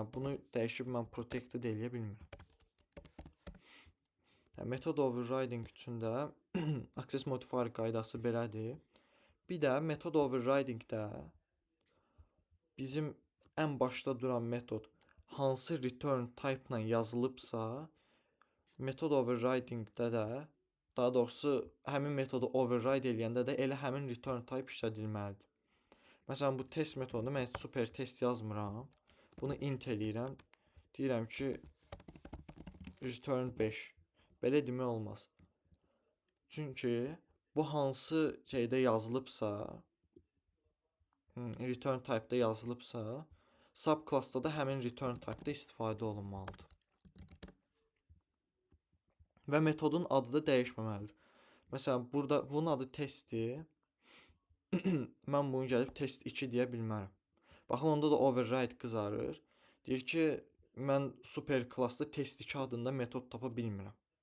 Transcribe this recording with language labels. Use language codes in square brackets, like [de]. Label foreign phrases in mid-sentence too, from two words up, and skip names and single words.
[az] Yəni, bunu dəyişib mən protected eləyə bilmirəm. Metod overriding üçün də [en] access modifier [az] qaydası belədir. Bir də metod overridingdə bizim ən başda duran metod hansı [en] return type [az] ilə yazılıbsa, metod overridingdə də, daha doğrusu həmin metodu override eləyəndə də elə həmin [en] return type [az] işlədilməlidir. Məsələn, bu test metodunu mən super test yazmıram. Bunu int eləyirəm. Deyirəm ki, return 5. Belə demək olmaz. Çünki bu hansı şeydə yazılıbsa, [en] return type-da [az] yazılıbsa, subclass-da da həmin [en] return type-da [az] istifadə olunmalıdır. Və metodun adı da dəyişməməlidir. Məsələn, burada bunun adı testdir. Mən bunu gəlib test 2 deyə bilmərəm. Baxın, onda da override qızarır. Deyir ki, mən super klassda test 2 adında metod tapa bilmirəm.